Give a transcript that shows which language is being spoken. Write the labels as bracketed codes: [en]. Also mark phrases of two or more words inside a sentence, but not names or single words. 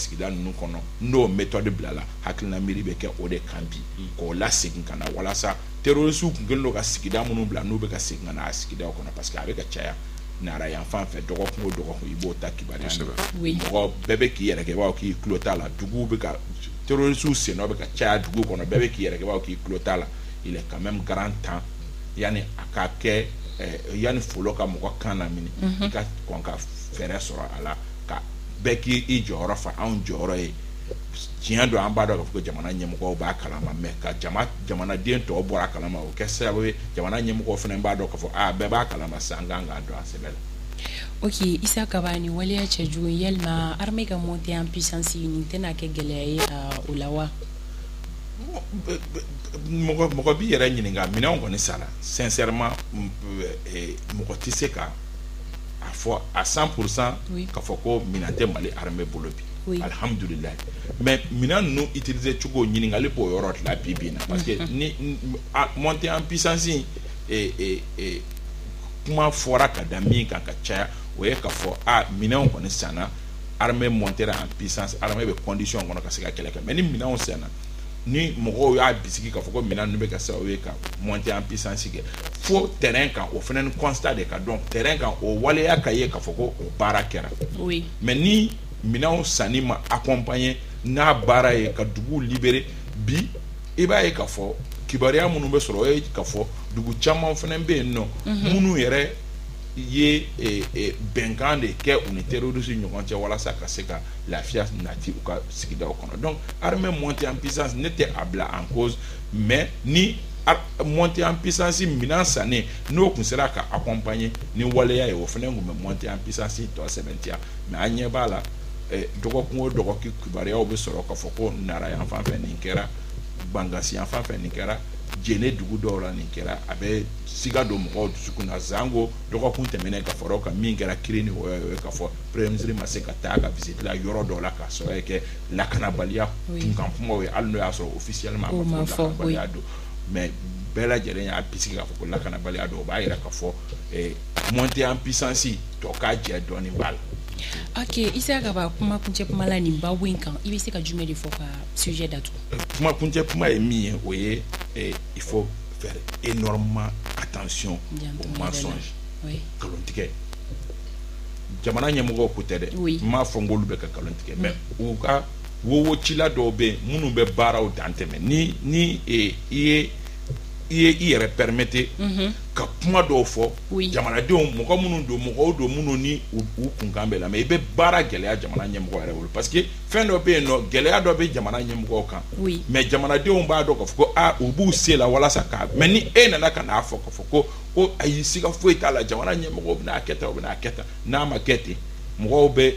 [bm] sigida ninnu kɔnɔ n'o méthode bilala hakilina miiri bɛ kɛ o de kan bi k'o lasegin ka na walasa terroristes kun kɛlen don ka sigida minnu bila n'u bɛ ka segin ka na a sigidaw kɔnɔ [fr] parce que [bm] a bɛ ka caya nara yan fan fɛ dɔgɔkun o dɔgɔkun i b'o ta kibaruya mɔgɔ bɛɛ bɛ k'i yɛrɛ kɛ i b'a fɔ k'i tulo t'a la duguw bɛ ka terroristes sen dɔ bɛ ka caya dugu kɔnɔ bɛɛ bɛ k'i yɛrɛ kɛ i b'a fɔ k'i tulo t'a la [fr] il est quand même grand temps [bm] yani a ka kɛ yani folo ka mɔgɔ kan lamini i ka kɔn ka fɛɛrɛ sɔrɔ a la ka bɛɛ k'i jɔyɔrɔ fa anw jɔyɔrɔ ye tiɲɛ don an b'a dɔn k'a fɔ ko jamana ɲɛmɔgɔw b'a kalama mais ka jamanaden tɔw bɔra a kalama o kɛ sababu ye jamana ɲɛmɔgɔw fana b'a dɔn k'a fɔ bɛɛ b'a kalama sisan an kan k'a dɔn a sɛbɛ la. Ok, Issa Kabani waleya cɛjugu yalima armée ka [fr] monter en puissance [bm] nin tɛna kɛ gɛlɛya ye o la wa? mɔgɔ b'i yɛrɛ ɲininka minɛnw kɔni sara sincèrement mɔgɔ tɛ se ka a fɔ à 100% k'a fɔ ko minɛn tɛ Mali armée bolo bi alhamdulillah mais minɛn ninnu utiliser cogo ɲininkali b'o yɔrɔ de la bi bi in na [fr] parce que [bm] ni [fr] monter en puissance [bm] kuma fɔra ka da min kan ka caya o ye k'a fɔ minɛnw kɔni sanna [fr] armée monter en puissance armée [bm] bɛ condition kɔnɔ ka se ka kɛlɛ kɛ mais ni minɛnw sanna ni mɔgɔw y'a bisigi k'a fɔ ko minɛn ninnu bɛ ka sababu ye ka [fr] monter en puissance [bm] kɛ fo terrain kan o fana ni constat de ka dɔn terrain kan o waleya ka ye k'a fɔ ko o baara kɛra mais ni minɛnw sanni ma accompagner n'a baara ye ka dugu libérer bi i b'a ye k'a fɔ kibaruya minnu bɛ sɔrɔ o ye k'a fɔ dugu caman fana bɛ yen nɔ minnu yɛrɛ ye bɛnkan de kɛ u ni terroristes ɲɔgɔn cɛ walasa ka se ka lafiya nati u ka sigidaw kɔnɔ [fr] donc armée montée en puissance [bm] ne tɛ a bila [fr] en cause mais [bm] ni [fr] montée en puissance [bm] minɛn sannen n'o kun sera ka accompagner ni waleya ye o fana kun bɛ [fr] montée en puissance [bm] tɔ sɛbɛntiya mais an ɲɛ b'a la dɔgɔkun o dɔgɔkun kibaruyaw bɛ sɔrɔ k'a fɔ ko nara yan fan fɛ nin kɛra Bangasi yan fan fɛ nin kɛra jɛnɛ dugu dɔw la nin kɛra a bɛ siga don mɔgɔw dusukun na zango dɔgɔkun tɛmɛnen ka fɔra ka min kɛra kiri ni o ye k'a fɔ [fr] premier ministre [bm] ma se ka taa ka visite la yɔrɔ dɔw la k'a sɔrɔ kɛ lakanabaliya kunkan kumaw ye hali n'o y'a sɔrɔ officiellement a ma fɔ lakanabaliya don mais bɛɛ lajɛlen y'a bisigi k'a fɔ ko lakanabaliya don o b'a yira k'a fɔ montée en puissance tɔ k'a jɛ dɔɔni b'a la. Ok, Issa Kaba kuma kuncɛ kuma la nin babu in kan i bɛ se ka jumɛn de fɔ ka sujet datugu? Kuma kuncɛ kuma ye min ye o ye [fr] il faut faire énormément attention aux mensonges [bm] nkalontigɛ jamana ɲɛmɔgɔw ko tɛ dɛ n m'a fɔ n k'olu bɛ ka nkalon tigɛ mais u ka wowocila dɔw bɛ yen minnu bɛ baaraw dan tɛmɛ ni i yɛrɛ permettre ka kuma dɔw fɔ jamanadenw mɔgɔ minnu ni u kunkan bɛ la mais i bɛ baara gɛlɛya jamana ɲɛmɔgɔ yɛrɛ bolo parce que fɛn dɔ bɛ yen nɔ gɛlɛya dɔ bɛ jamana ɲɛmɔgɔw kan mais jamanadenw b'a dɔn k'a fɔ ko u b'u se la walasa ka mais ni e nana ka n'a fɔ k'a fɔ ko ayi siga foyi t'a la jamana ɲɛmɔgɔw bɛna kɛ tan u bɛna kɛ tan n'a ma kɛ ten mɔgɔw bɛ